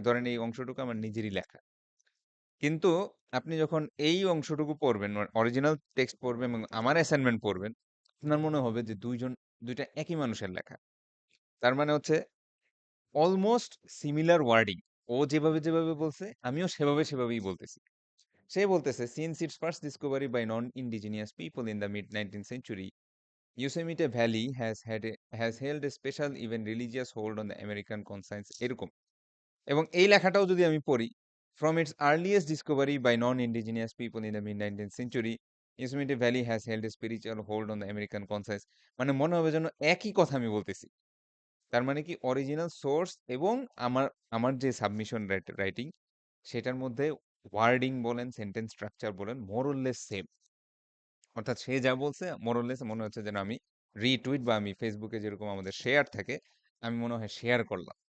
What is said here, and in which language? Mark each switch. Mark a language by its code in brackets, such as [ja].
[bn] ধরেন এই অংশটুকু আমার নিজেরই লেখা। কিন্তু আপনি যখন এই অংশটুকু পড়বেন, অরিজিনাল টেক্সট পড়বেন এবং আমার অ্যাসাইনমেন্ট পড়বেন, আপনার মনে হবে যে ২ টা একই মানুষের লেখা। তার মানে হচ্ছে অলমোস্ট সিমিলার ওয়ার্ডিং। ও যেভাবে বলছে, আমিও সেভাবেই বলতেছি। সে বলতেছে, [en] "Since its first discovery by non-indigenous people in the mid-19th century, Yosemite Valley has held a special, even religious hold on the American conscience." [bn] এরকম। এবং এই লেখাটাও যদি আমি পড়ি, [en] "From its earliest discovery by non-indigenous people in the mid-19th century, Yosemite Valley has held a spiritual hold on the American conscience." [bn] মানে মনে হবে যেন একই কথা আমি বলতেছি। তার মানে কি অরিজিনাল সোর্স এবং আমার আমার যে সাবমিশন রাইটিং সেটার মধ্যে ওয়ার্ডিং বলেন, সেন্টেন্স স্ট্রাকচার বলেন মোর অর লেস সেম। অর্থাৎ সে যা বলছে মোর অর লেস মনে হচ্ছে যেন আমি রিটুইট বা আমি ফেসবুকে যেরকম আমাদের শেয়ার থাকে, আমি মনে হয় শেয়ার করলাম।